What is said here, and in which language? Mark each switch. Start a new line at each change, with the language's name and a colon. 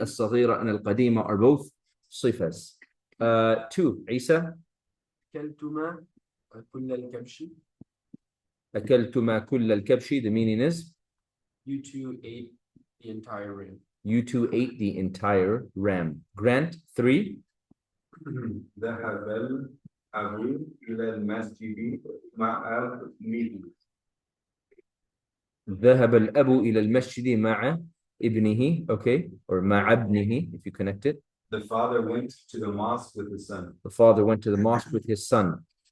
English: الصغيرة and القديمة are both صفas.
Arabic: 2. عيسى. أكلتما كل الكبش. أكلتما كل الكبش.
English: The meaning is You two ate the entire ram. you two ate the entire ram. Grant. 3.
Arabic: ذهب الأبو إلى المسجد مع ابنه. ذهب الأب إلى المسجد مع ابنه.
English: Okay. Or
Arabic: مع ابنه
English: if you connect it. The father went to the mosque with his son. The father went to the mosque with his son.